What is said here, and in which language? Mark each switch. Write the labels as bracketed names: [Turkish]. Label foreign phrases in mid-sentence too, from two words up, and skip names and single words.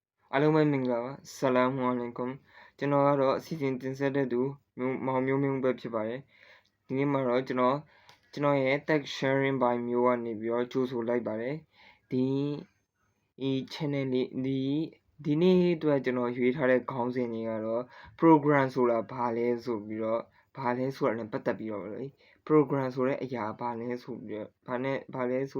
[Burmese] အားလုံးပဲမင်္ဂလာပါ [Arabic] السلام عليكم [Burmese] ကျွန်တော်ကတော့အစီအစဉ်တင်ဆက်တဲ့သူမောင်မျိုးပဲဖြစ်ပါတယ်ဒီနေ့မှာတော့ကျွန်တော်ရဲ့ [English] tag sharing by [Burmese] မျိုးကနေပြီးတော့ကြိုးဆိုလိုက်ပါတယ်ဒီ channel လေးဒီနေ့အတွက်ကျွန်တော်ရွေးထားတဲ့ခေါင်းစဉ်တွေကတော့ program ဆိုတာဘာလဲဆိုပြီးတော့ဘာလဲဆိုတာနဲ့ပတ်သက်ပြီးတော့လေ program ဆိုတဲ့အရာဘာလဲဆိုပြီးတော့ဘာလဲဆိုတာ